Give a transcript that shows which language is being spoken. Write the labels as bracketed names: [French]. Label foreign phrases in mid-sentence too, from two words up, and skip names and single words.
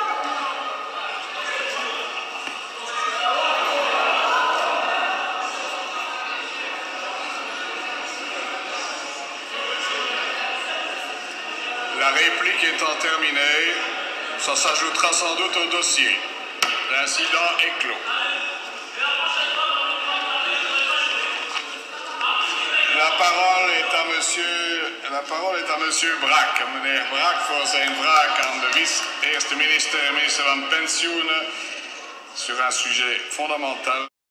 [French] La réplique étant terminée, ça s'ajoutera sans doute au dossier. L'incident est clos. La parole est à monsieur Brak. [Dutch] Meneer Brak voor zijn vraag aan de vice-eerste minister en minister van Pensioenen [French] sur un sujet fondamental.